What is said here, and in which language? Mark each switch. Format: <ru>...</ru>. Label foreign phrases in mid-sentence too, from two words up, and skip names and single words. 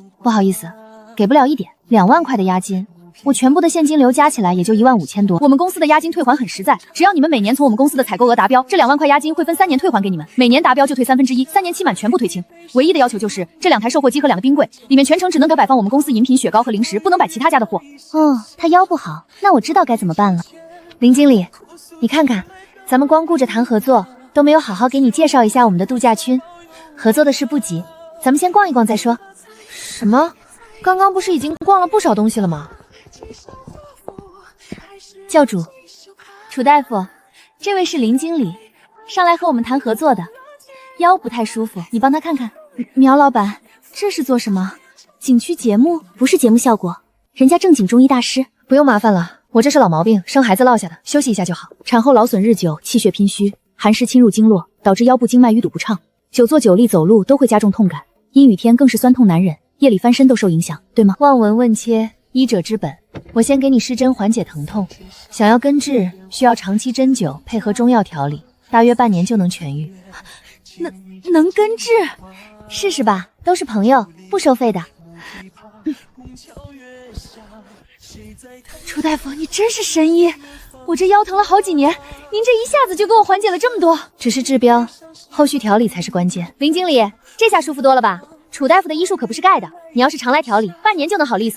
<zh>不好意思，給不了一點。2萬塊的押金，我全部的現金流加起來也就15000多。我們公司的押金退還很實在，只要你們每年從我們公司的採購額達標，這2萬塊押金會分3年退還給你們，每年達標就退1/3，3年期滿全部退清。唯一的要求就是這2台售貨機和2個冰櫃裡面全程只能擺放我們公司飲品、雪糕和零食，不能擺其他家的貨。哦，他腰不好，那我知道該怎麼辦了。林經理，你看看，咱們光顧着談合作，都沒有好好給你介紹一下我們的度假村。合作的事不急，咱們先逛一逛再說。什麼？剛剛不是已經逛了不少東西了嗎？教主，楚大夫，這位是林經理，上來和我們談合作的，腰不太舒服，你幫他看看。苗老板，這是做什麼？景區節目？不是節目效果，人家正经中醫大師。不用麻煩了，我這是老毛病，生孩子落下的，休息一下就好。產後勞損日久，氣血偏虛，寒濕侵入經絡，導致腰部經脈淤堵不暢，久坐久立走路都會加重痛感，陰雨天更是酸痛難忍，夜裡翻身都受影響，對嗎？望聞問切，醫者之本。我先給你施針緩解疼痛，想要根治，需要長期針灸配合中藥調理，大約半年就能痊癒。能根治？試試吧，都是朋友，不收費的。楚大夫，你真是神醫！我這腰疼了好幾年，您這一下子就给我緩解了這麼多。只是治標，後續調理才是關鍵。林經理，這下舒服多了吧？楚大夫的醫術可不是蓋的，你要是常來調理，半年就能好利索。</zh>